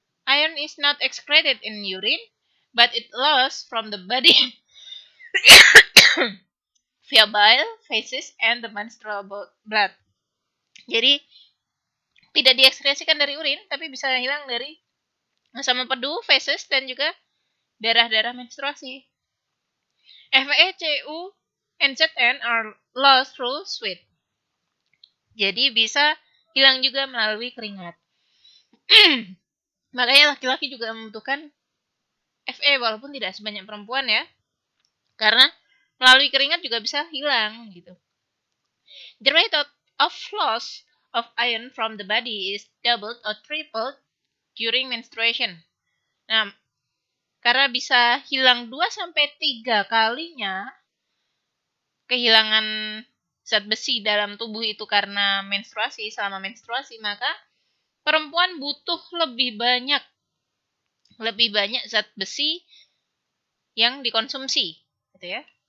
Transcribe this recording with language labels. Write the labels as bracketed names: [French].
[English] iron is not excreted in urine, but it lost from the body via bile, feces, and the menstrual blood. [Indonesian] Jadi tidak diekskresikan dari urin, tapi bisa hilang dari asam empedu, feces, dan juga darah-darah menstruasi. [English] Fe, Cu, and Zn are lost through sweat. [Indonesian] Jadi bisa hilang juga melalui keringat. Makanya laki-laki juga membutuhkan Fe walaupun tidak sebanyak perempuan ya. Karena melalui keringat juga bisa hilang gitu. [English] The rate of loss of iron from the body is doubled or tripled during menstruation. [Indonesian] Nah, karena bisa hilang 2-3 kalinya kehilangan zat besi dalam tubuh itu karena menstruasi, selama menstruasi, maka perempuan butuh lebih banyak zat besi yang dikonsumsi, gitu ya.